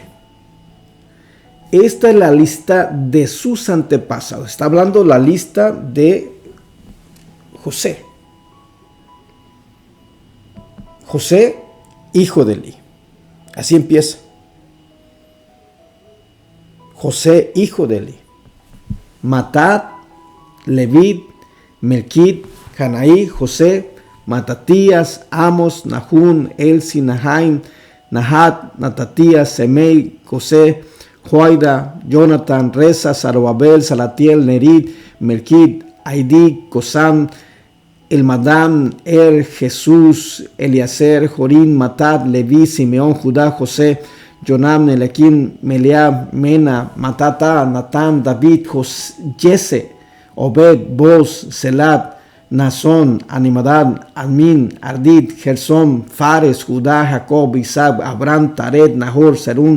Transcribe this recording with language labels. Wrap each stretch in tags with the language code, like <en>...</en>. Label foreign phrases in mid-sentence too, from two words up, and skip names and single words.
<es>Esta es la lista de sus antepasados. Está hablando la lista de José. José, hijo de Eli. Así empieza. José, hijo de Eli. Matat, Levit, Melquit, Canaí, José, Matatías, Amos, Nahún, Elsi, Nahaim, Nahat, Natatías, Semei, José, Joaida, Jonathan, Reza, Zarobabel, Salatiel, Nerit, Melquit, Aidí, Cosam, Elmadam, Jesús, Eliezer, Jorín, Matat, Leví, Simeón, Judá, José, Jonam, Elequim, Meleab, Mena, Matata, Natán, David, Jesse, Obed, Boz, Selat, Nazón, Animadad, Admin, Ardit, Gersón, Fares, Judá, Jacob, Isaac, Abraham, Tared, Nahor, Serún.</es>